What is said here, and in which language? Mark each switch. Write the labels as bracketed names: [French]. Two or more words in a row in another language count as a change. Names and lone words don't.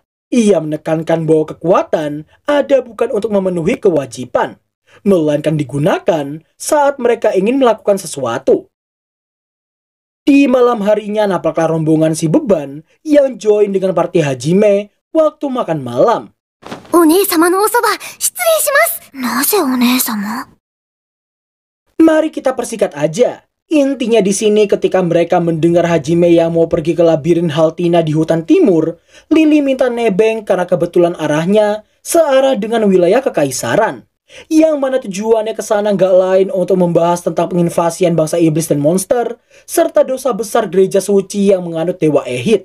[Indonesian] Ia menekankan bahwa kekuatan ada bukan untuk memenuhi kewajiban, melainkan digunakan saat mereka ingin melakukan sesuatu. Di malam harinya nampaklah rombongan si Beban yang join dengan party Hajime waktu makan malam. [Japanese] お姉様のお側、失礼します。なぜお姉様? [Indonesian] Mari kita persikat aja. Intinya di sini ketika mereka mendengar Hajime yang mau pergi ke labirin Haltina di hutan timur, Lily minta nebeng karena kebetulan arahnya searah dengan wilayah kekaisaran. yang mana tujuannya ke sana nggak lain untuk membahas tentang penginvasian bangsa iblis dan monster, serta dosa besar gereja suci yang menganut Dewa Ehid.